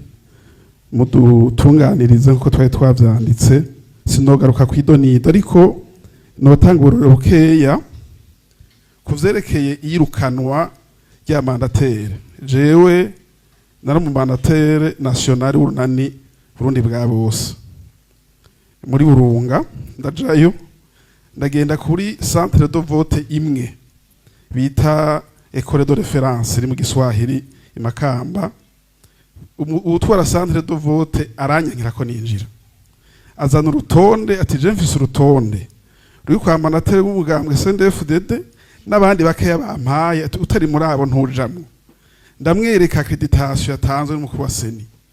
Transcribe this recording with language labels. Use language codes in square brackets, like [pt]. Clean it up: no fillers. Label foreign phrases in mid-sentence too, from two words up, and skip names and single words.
[rn] mudutunganirize nkuko twari twavyanditse sinogaruka kwidonido ariko notanga uburore bukeya kuvyerekeye iyirukanwa rya mandatere jewe nari mu mandatere national urunani Burundi bwa bose muri Burunga ndajayo ndagenda kuri [fr] centre de vote [rn] imwe bita [fr] école de référence [rn] iri mu Giswahili imakamba utwara [fr] centre de vote [rn] aranyankira ko ninjira azana urutonde ati je mfise urutonde ruri kwa mandatere w'umugambwe CNDD-FDD n'abandi bakeya bampaye utari muri abo ntujamwe ndamwereka accreditation yatanzwe n'umukuru wa seni